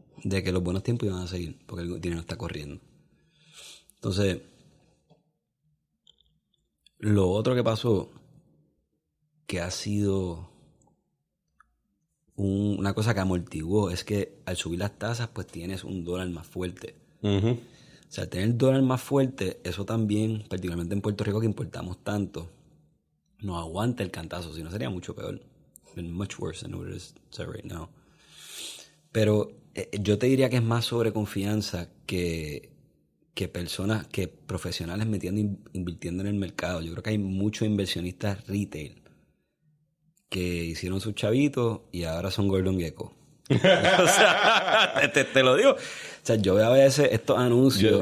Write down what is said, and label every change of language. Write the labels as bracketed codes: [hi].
[es] De que los buenos tiempos iban a seguir, porque el dinero está corriendo. Entonces, lo otro que pasó, que ha sido una cosa que amortiguó, es que al subir las tasas, pues tienes un dólar más fuerte. Uh-huh. O sea, tener el dólar más fuerte, eso también, particularmente en Puerto Rico, que importamos tanto, no aguanta el cantazo, si no sería mucho peor. [en] Much worse than what it is right now. [es] Pero yo te diría que es más sobreconfianza que personas, que profesionales invirtiendo en el mercado. Yo creo que hay muchos inversionistas retail que hicieron sus chavitos y ahora son Gordon Gekko. O sea, te lo digo. O sea, yo veo a veces estos anuncios.